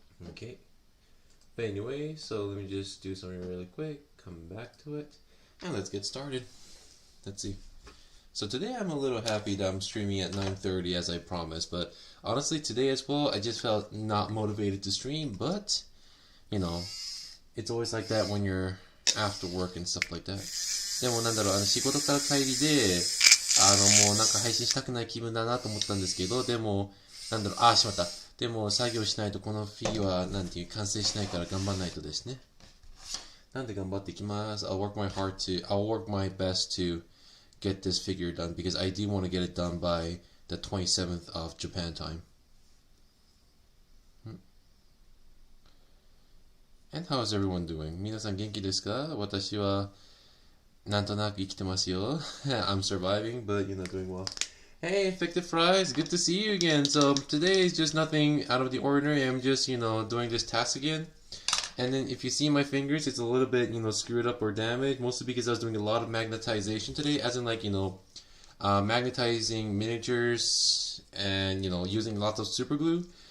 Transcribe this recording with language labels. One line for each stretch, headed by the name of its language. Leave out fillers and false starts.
English: Okay. But anyway, so let me just do something really quick, come back to it, and let's get started. Let's see. So today I'm a little happy that I'm streaming at 9:30 as I promised, but honestly today as well I just felt not motivated to stream, but you know, it's always like that when you're after work and stuff like that.
Japanese: でも仕事から帰りで、もうなんか配信したくない気分だなと思ったんですけど、でも、しまった。でも作業しないとこのフィーは完成しないから頑張らないとですね。なんで頑張っていきます。
English: I'll work my best to get this figure done because I do want to get it done by the 27th of Japan time. And how is everyone doing?
Japanese: 皆さん元気ですか？私はなんとなく生きてますよ。
English: I'm surviving, but doing well. Hey, Infected Fries, good to see you again. So today is just nothing out of the ordinary. I'm just, doing this task again. And then if you see my fingers, it's a little bit, screwed up or damaged, mostly because I was doing a lot of magnetization today, as in magnetizing miniatures and, using lots of super glue.